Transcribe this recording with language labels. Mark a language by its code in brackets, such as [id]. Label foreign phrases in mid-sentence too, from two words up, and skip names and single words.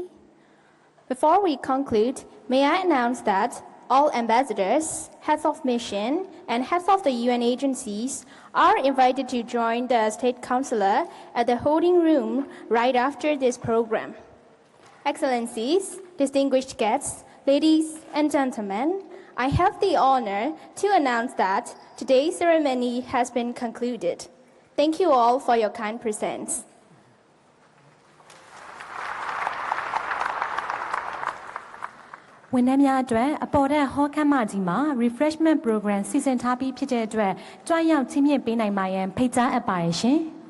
[en] Before we conclude, may I announce that all ambassadors, heads of mission, and heads of the UN agencies are invited to join the State Counsellor at the holding room right after this program. Excellencies, distinguished guests, ladies and gentlemen, I have the honor to announce that today's ceremony has been concluded. Thank you all for your kind presence. [my] ဝန်ထမ်းများအတွက်အပေါ်ထက်ဟောခန်းမကြီးမှာ [en] refreshment program [my] စီစဉ်ထားပြီးဖြစ်တဲ့အတွက်ကြွရောက်ချင်းမြင့်ပေးနိုင်ပါရန်ဖိတ်ကြားအပ်ပါတယ်ရှင်